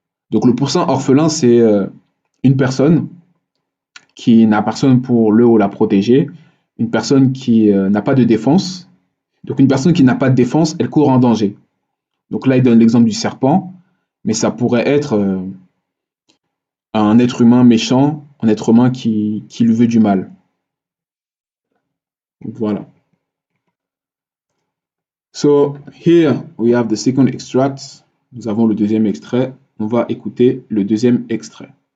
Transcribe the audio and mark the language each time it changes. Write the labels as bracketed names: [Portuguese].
[French] Donc le poussin orphelin, c'est une personne qui n'a personne pour le ou la protéger, une personne qui n'a pas de défense. Donc une personne qui n'a pas de défense, elle court en danger. Donc là, il donne l'exemple du serpent, mais ça pourrait être un être humain méchant, un être humain qui lui veut du mal. Donc, voilà. [English] So here we have the second extract. [French] Nous avons le deuxième extrait. On va écouter le deuxième extrait.